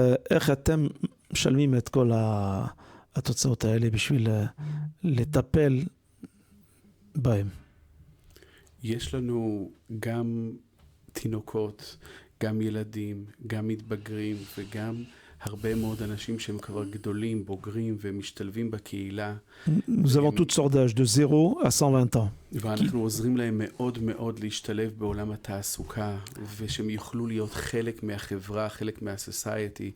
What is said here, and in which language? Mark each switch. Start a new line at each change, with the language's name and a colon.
Hebrew: איך אתם משלמים את כל התוצאות האלה בשביל לטפל בהם? יש לנו גם תינוקות, גם ילדים, גם מתבגרים וגם הרבה מאוד אנשים שהם כבר גדולים, בוגרים ומשתלבים בקהילה.
French: Nous avons toutes sortes d'âges, de 0 à 120 ans.
Hebrew: ואנחנו עוזרים להם מאוד מאוד להשתלב בעולם התעסוקה, ושהם יוכלו להיות חלק מהחברה, חלק מהסוסייטי.